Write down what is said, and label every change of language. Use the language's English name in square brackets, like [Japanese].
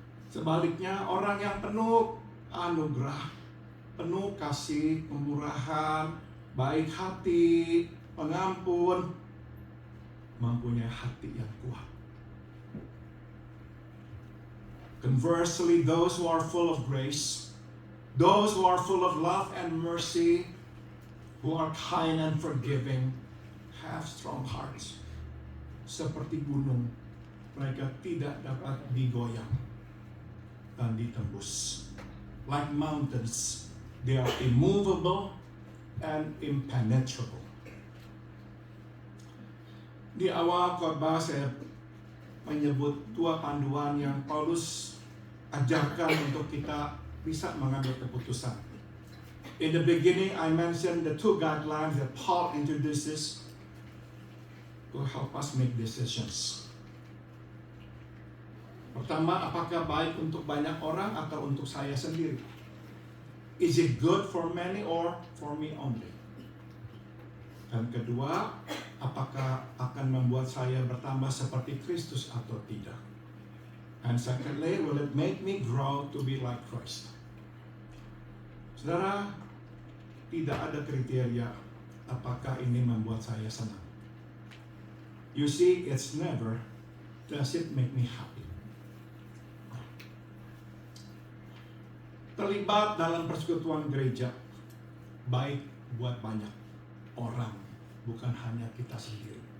[Indonesian] Sebaliknya, orang yang penuh anugerah, penuh kasih, kemurahan, baik hati, pengampun, mempunyai hati yang kuat. [English] Conversely, those who are full of grace, those who are full of love and mercy, who are kind and forgiving, have strong hearts. [Indonesian] Seperti gunung, mereka tidak dapat digoyang dan ditembus. [English] Like mountains, they are immovable and impenetrable. [Indonesian] Di awal khotbah saya menyebut dua panduan yang Paulus ajarkan untuk kita bisa mengambil keputusan. [English] In the beginning, I mentioned the two guidelines that Paul introduces to help us make decisions. [Indonesian] Pertama, apakah baik untuk banyak orang atau untuk saya sendiri? [English] Is it good for many or for me only? [Indonesian] Dan kedua, apakah akan membuat saya bertambah seperti Kristus atau tidak? [English] And secondly, will it make me grow to be like Christ? [Indonesian] Saudara, tidak ada kriteria apakah ini membuat saya senang. [English] You see, it's never, does it make me happy? [Indonesian] Terlibat dalam persekutuan gereja, baik buat banyak orang, bukan hanya kita sendiri.